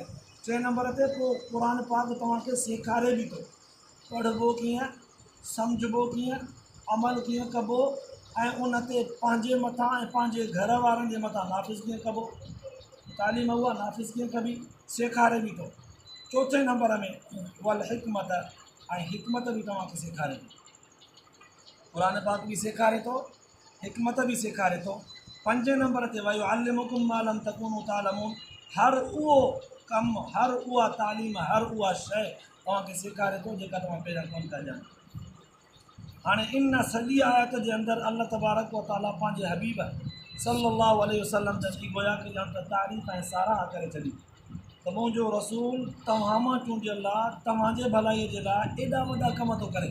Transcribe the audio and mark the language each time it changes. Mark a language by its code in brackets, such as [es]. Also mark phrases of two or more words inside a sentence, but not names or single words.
[sd] 3 नंबर ते पोइ क़ुरान पाक तव्हांखे सेखारे बि थो, पढ़िबो कीअं, सम्झिबो कीअं, अमल कीअं कबो ऐं उन ते पंहिंजे मथां ऐं पंहिंजे घर वारनि जे मथां नाफ़िज़ कीअं कबो, तालीम उहा नाफ़िज़ कीअं कबी सेखारे बि थो। चौथे नंबर में वल हिकमत ऐं हिकमत बि तव्हांखे सेखारे थो। क़ुरान पाक बि सेखारे थो, हिकमत बि सेखारे थो। पंजे नंबर ते [ar] ويعلمكم ما لم تكونوا تعلمون, [sd] हर उहो कमु, हर उहा तालीम, हर उहा शइ तव्हांखे सेखारे थो जेका तव्हां पहिरियां कोन था ॼाणो। हाणे इन सॼी आयत जे अंदरि [ar] الله تبارك وتعالى [sd] पंहिंजे हबीब [ar] صلى الله عليه وسلم [sd] जी गोया खे ॼण त तारीफ़ ऐं साराह करे छॾी त मुंहिंजो रसूल तव्हां मां चूंडियल आहे, तव्हांजे भलाईअ जे लाइ एॾा वॾा कम थो करे।